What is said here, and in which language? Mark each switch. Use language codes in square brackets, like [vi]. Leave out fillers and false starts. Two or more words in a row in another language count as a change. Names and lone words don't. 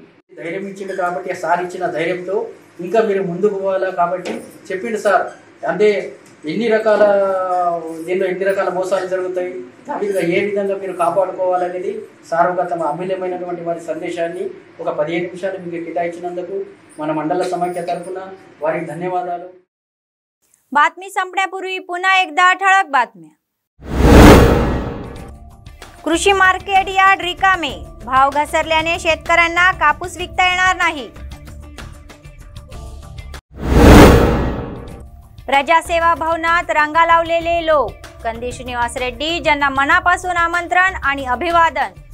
[te] ధైర్యం ఇచ్చిండు కాబట్టి సార్ ఇచ్చిన ధైర్యంతో ఇంకా మీరు ముందుకు పోవాలా కాబట్టి చెప్పిండు సార్, అంటే ఎన్ని రకాల మోసాలు జరుగుతాయి, దానిగా ఏ విధంగా మీరు కాపాడుకోవాలనేది సార్ ఒక తమ అమూల్యమైనటువంటి వారి సందేశాన్ని ఒక 15 నిమిషాలు మీకు కేటాయించినందుకు మన మండల సమైక్య తరఫున వారికి ధన్యవాదాలు। [mr] बातमी संपण्यापूर्वी पुन्हा एकदा ठळक बातम्या। कृषी मार्केट यार्ड रिकामे, भाव घसरल्याने शेतकऱ्यांना कापूस विकता येणार नाही। प्रजासेवा भवनात रांगा लावलेले लोक, कंदी श्रीनिवास रेड्डी ज्यांना मनापासून आमंत्रण आणि अभिवादन।